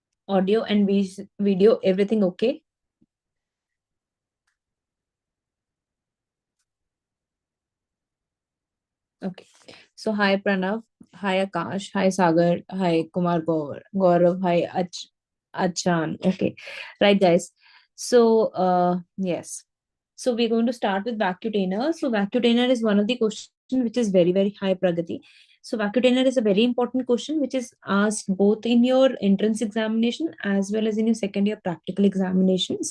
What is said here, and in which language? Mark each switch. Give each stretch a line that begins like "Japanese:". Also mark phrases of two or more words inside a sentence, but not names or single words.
English: Audio and video, everything okay? Okay. So hi Pranav, hi Akash, hi Sagar, hi Kumar Gaurav, hi Achan. Okay. Right, guys. So yes. So we're going to start with vacutainer. So vacutainer is one of the question which is very, very high pragati. So vacutainer is a very important question which is asked both in your entrance examination as well as in your second year practical examinations.